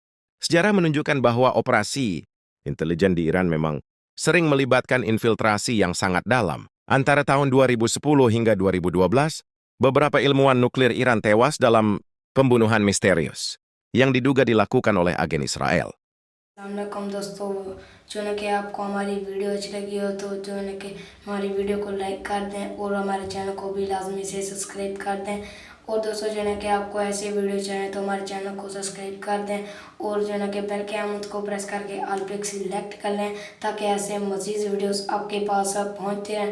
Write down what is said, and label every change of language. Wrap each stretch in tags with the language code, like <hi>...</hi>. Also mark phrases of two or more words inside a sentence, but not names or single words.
<id>Sejarah menunjukkan bahwa operasi intelijen di Iran memang sering melibatkan infiltrasi yang sangat dalam. Antara tahun 2010 hingga 2012, beberapa ilmuwan nuklir Iran tewas dalam pembunuhan misterius yang diduga dilakukan oleh agen Israel.</id> <ur>السلام علیکم دوستو، جو ہے کہ آپ کو ہماری ویڈیو اچھی لگی ہو تو جو ہے کہ ہماری ویڈیو کو لائک کر دیں اور ہمارے چینل کو بھی لازمی سے سبسکرائب کر دیں. اور دوستو جو ہے کہ آپ کو ایسی ویڈیو چاہیے تو ہمارے چینل کو سبسکرائب کر دیں اور جو ہے کہ بیل کے آئیکن کو پریس کر کے آل پے سلیکٹ کر لیں تاکہ ایسے مزید ویڈیوز آپ کے پاس پہنچتے رہیں.</ur>